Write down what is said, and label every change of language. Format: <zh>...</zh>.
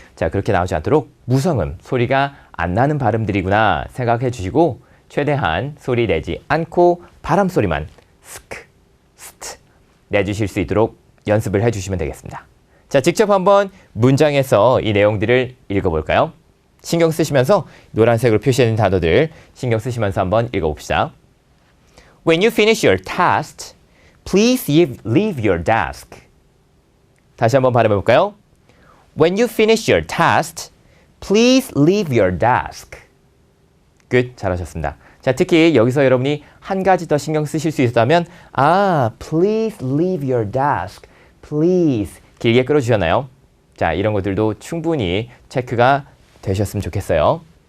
<ko>자, 그렇게 나오지 않도록 무성음, 소리가 안 나는 발음들이구나 생각해 주시고 최대한 소리 내지 않고 바람 소리만 스크, 스트 내주실 수 있도록 연습을 해주시면 되겠습니다. 자, 직접 한번 문장에서 이 내용들을 읽어볼까요? 신경 쓰시면서 노란색으로 표시된 단어들 신경 쓰시면서 한번 읽어봅시다.</ko> <en>When you finish your task, please leave your desk.</en> <ko>다시 한번 발음해볼까요?</ko> <en>When you finish your task, please leave your desk.</en> <ko>끝, 잘하셨습니다. 자, 특히 여기서 여러분이 한 가지 더 신경 쓰실 수 있다면</ko> <en>please leave your desk.</en> <ko>please 길게 끌어주셨나요? 자, 이런 것들도 충분히 체크가 되셨으면 좋겠어요.</ko>